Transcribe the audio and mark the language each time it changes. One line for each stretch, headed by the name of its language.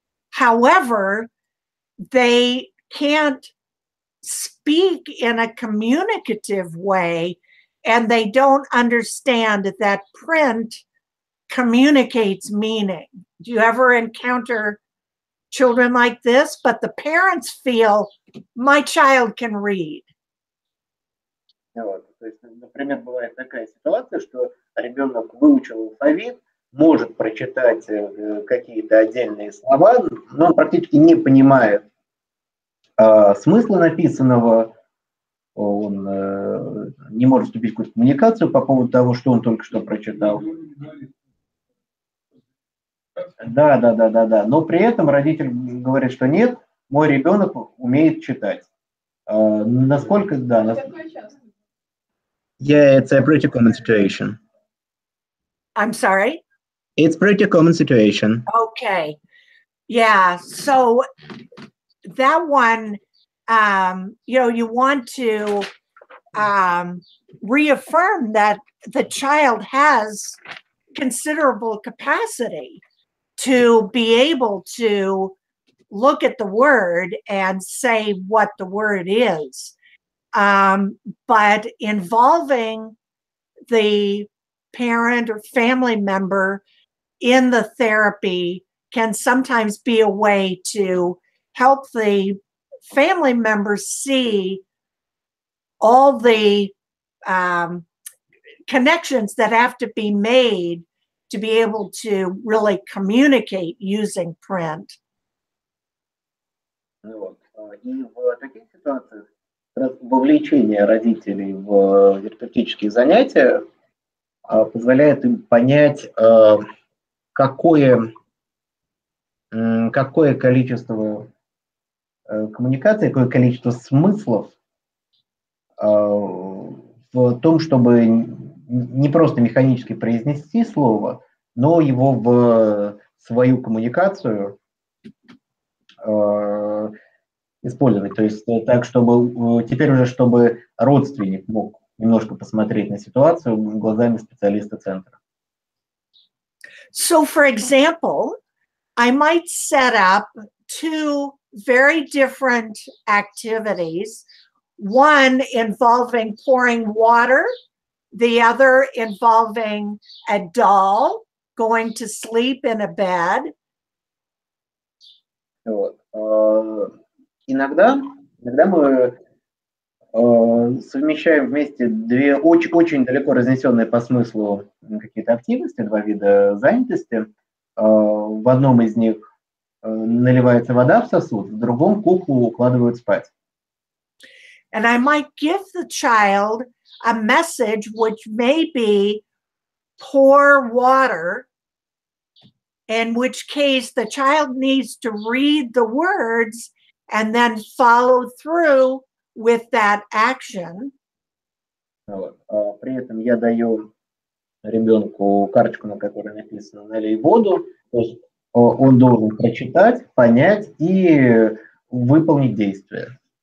English: However, they can't speak in a communicative way, and they don't understand that print communicates meaning. Do you ever encounter children like this? But the parents feel, my child can read.
Russian: Вот. То есть, например, бывает такая ситуация, что ребенок выучил алфавит, может прочитать какие-то отдельные слова, но он практически не понимает смысла написанного, он не может вступить в какую-то коммуникацию по поводу того, что он только что прочитал. Да. Но при этом родитель говорит, что нет, мой ребенок умеет читать. Насколько, да.
English: Yeah, it's a pretty common situation. I'm sorry? It's pretty common situation. Okay. Yeah. So that one, you want to reaffirm that the child has considerable capacity to be able to look at the word and say what the word is. But involving the parent or family member in the therapy can sometimes be a way to help the family members see all the connections that have to be made to be able to really communicate using print.
Russian: Вот. И в таких ситуациях вовлечение родителей в терапевтические занятия позволяет им понять, какое количество коммуникаций, какое количество смыслов в том, чтобы не просто механически произнести слово, но его в свою коммуникацию использовать. То есть так, чтобы теперь уже, чтобы родственник мог немножко посмотреть на ситуацию глазами специалиста центра.
English: So, for example, I might set up two very different activities, one involving pouring water, the other involving a doll going to sleep in a bed.
Russian: Вот. Иногда мы совмещаем вместе две очень далеко разнесенные по смыслу какие-то активности, два вида занятости. В одном из них наливается вода в сосуд, в другом куклу укладывают спать.
English: And I might give the child a message which may be pour water, in which case the child needs to read the words and then follow through with that action.
Russian: Вот. При этом я даю ребенку карточку, на которой написано «налей воду». То есть он должен прочитать, понять и выполнить действие.